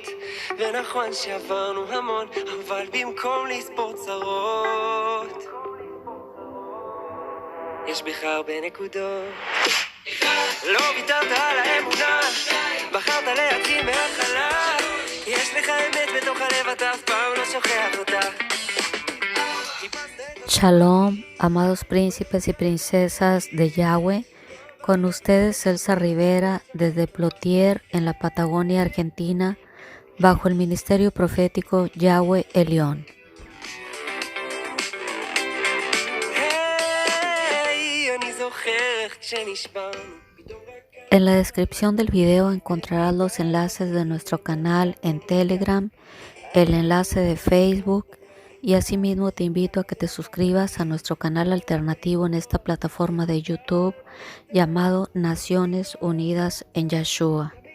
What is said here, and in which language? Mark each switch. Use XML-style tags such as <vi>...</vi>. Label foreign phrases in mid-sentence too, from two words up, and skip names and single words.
<he>ונכון שעברנו המון, אבל במקום לספור צרות, יש בך הרבה נקודות. לא ויתרת על האמונה, בחרת להתחיל מההתחלה, יש לך אמת בתוך הלב, אתה אף פעם לא שוכח אותה.</he> <es>Shalom, amados príncipes y princesas de Yahweh, con ustedes Elsa Rivera desde Plotier en la Patagonia Argentina, bajo el ministerio profético Yahweh Elión. En la descripción del video encontrarás los enlaces de nuestro canal en Telegram, el enlace de Facebook, y asimismo te invito a que te suscribas a nuestro canal alternativo en esta plataforma de YouTube llamado Naciones Unidas en Yahshua.</es>